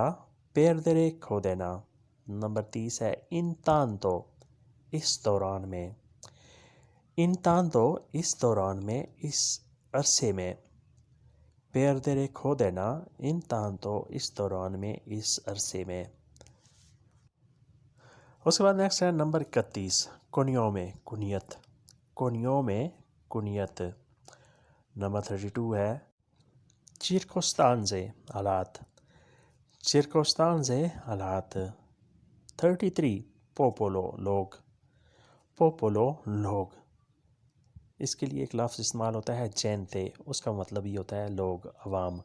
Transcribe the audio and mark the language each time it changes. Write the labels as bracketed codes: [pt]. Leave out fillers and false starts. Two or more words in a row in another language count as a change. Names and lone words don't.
[ur] perdere کھو دینا. نمبر 30 ہے intanto اس دوران میں. intanto اس دوران میں، اس عرصے میں. perdere کھو دینا. intanto اس دوران میں، اس عرصے میں. اس کے بعد نیکسٹ ہے نمبر 31 cognome کنیت. cognome کنیت. نمبر 32 ہے circostanze حالات. circostanze حالات. 33 popolo لوگ. popolo لوگ. اس کے لیے ایک لفظ استعمال ہوتا ہے gente، اس کا مطلب یہ ہوتا ہے لوگ، عوام.